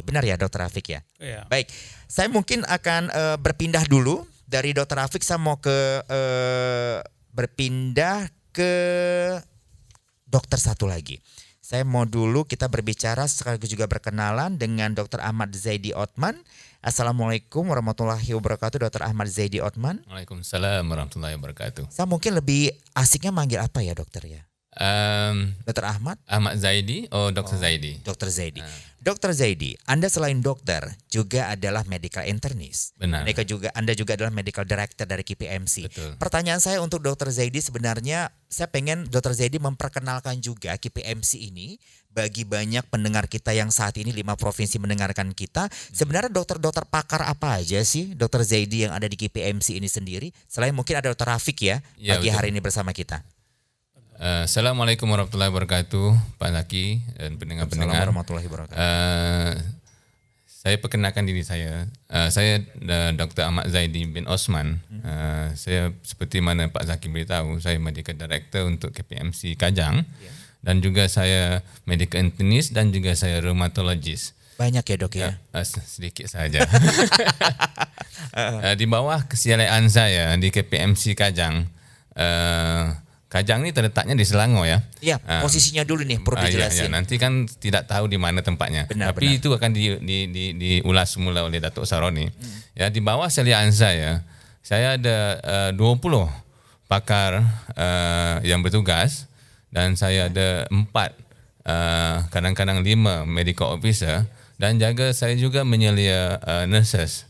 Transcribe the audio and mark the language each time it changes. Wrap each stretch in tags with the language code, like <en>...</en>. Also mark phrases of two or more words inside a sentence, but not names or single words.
<id>Benar ya Dr. Rafiq ya? Yeah. Baik, saya mungkin akan berpindah dulu dari Dr. Rafiq. Saya mau berpindah ke dokter satu lagi. Saya mau dulu kita berbicara sekaligus juga berkenalan dengan Dr. Ahmad Zaidi Othman.</id> <ar>Assalamualaikum warahmatullahi wabarakatuh,</ar> <id>Dr. Ahmad Zaidi Othman.</id> <ar>Waalaikumsalam warahmatullahi wabarakatuh.</ar> <id>Saya mungkin lebih asiknya manggil apa ya dokter ya? Dr. Ahmad? Ahmad Zaidi, Dr. Zaidi. Dr. Zaidi. Dr. Zaidi, Anda selain dokter juga adalah</id> <en>medical internist.</en> <id>Benar. Anda juga adalah</id> <en>medical director</en> <id>dari KPMC. Betul. Pertanyaan saya untuk Dr. Zaidi sebenarnya saya pengen Dr. Zaidi memperkenalkan juga KPMC ini bagi banyak pendengar kita yang saat ini 5 provinsi mendengarkan kita. Sebenarnya dokter-dokter pakar apa aja sih Dr. Zaidi yang ada di KPMC ini sendiri? Selain mungkin ada Dr. Rafiq ya pagi hari ini bersama kita.</id> <ar>Assalamualaikum warahmatullahi wabarakatuh,</ar> <ms>Pak Zaki dan pendengar-pendengar.</ms> <ar>Assalamualaikum warahmatullahi wabarakatuh.</ar> <ms>Saya perkenalkan diri saya. Saya Dr. Ahmad Zaidi bin Osman. Saya seperti mana Pak Zaki beritahu, saya</ms> <en>Medical Director</en> <ms>untuk KPMC Kajang. Dan juga saya</ms> <en>Medical Internist</en> <ms>dan juga saya Rheumatologist.</ms> <id>Banyak ya dok ya?</id> <ms>Sedikit saja. Di bawah kesialaan saya di KPMC Kajang, Kajang ni terletaknya di Selangor ya.</ms> <id>Iya, posisinya dulu nih perlu dijelasin. Nanti kan tidak tahu di mana tempatnya.</id> <ms>Tapi itu akan diulas semula oleh Datuk Saroni. Ya, di bawah kesialaan saya ada 20 pakar yang bertugas dan saya ada 4 kadang-kadang 5</ms> <en>medical officer</en> <ms>dan saya juga menyelia nurses.</ms>